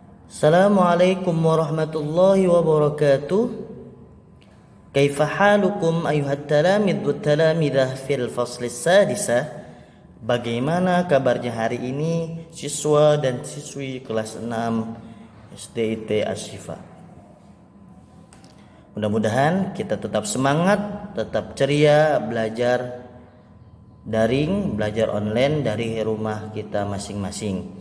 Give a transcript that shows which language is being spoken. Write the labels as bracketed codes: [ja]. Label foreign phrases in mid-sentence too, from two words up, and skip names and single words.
[ar] السلام عليكم ورحمة الله وبركاته. كيف حالكم أيها التلاميذ والتلميذات في الفصل السادسة. [id] Bagaimana kabarnya hari ini siswa dan siswi kelas 6 SDIT Asyifa? Mudah-mudahan kita tetap semangat, tetap ceria belajar daring, belajar online dari rumah kita masing-masing.